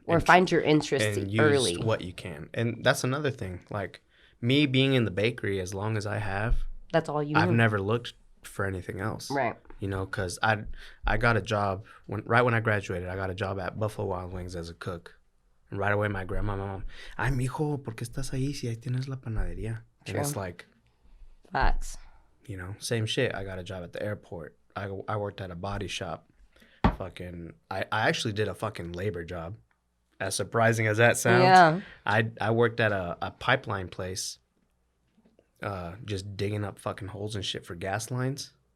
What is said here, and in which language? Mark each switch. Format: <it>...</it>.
<en>Or find your interest and early. Use what you can. And that's another thing. Like, me being in the bakery as long as I have. That's all you I've know. never looked for anything else. Right. You know, because I got a job, right when I graduated, I got a job at Buffalo Wild Wings as a cook. And right away, my mom,</en> <es>ay, mijo, ¿por qué estás ahí si ahí tienes la panadería?</es> <en>And True. it's like, Facts. you know, same shit. I got a job at the airport. I worked at a body shop. I actually did a fucking labor job. As surprising as that sounds. Yeah. I worked at a pipeline place, just digging up fucking holes and shit for gas lines.</en>